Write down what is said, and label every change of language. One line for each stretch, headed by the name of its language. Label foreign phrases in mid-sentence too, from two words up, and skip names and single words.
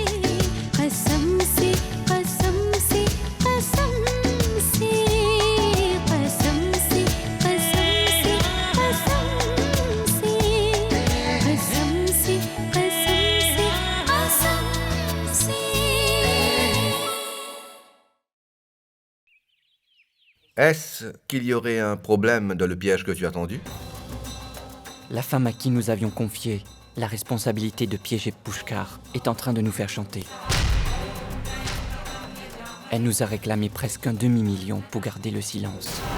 Hindi: कसम से कसम से कसम से, कसम से कसम से कसम से, कसम से कसम से कसम से।
French: Est-ce qu'il y aurait un problème dans le piège que tu as tendu? La femme à qui nous avions confié la responsabilité de piéger Pushkar est en train de nous faire chanter. Elle nous a réclamé presque un demi-million pour garder le silence.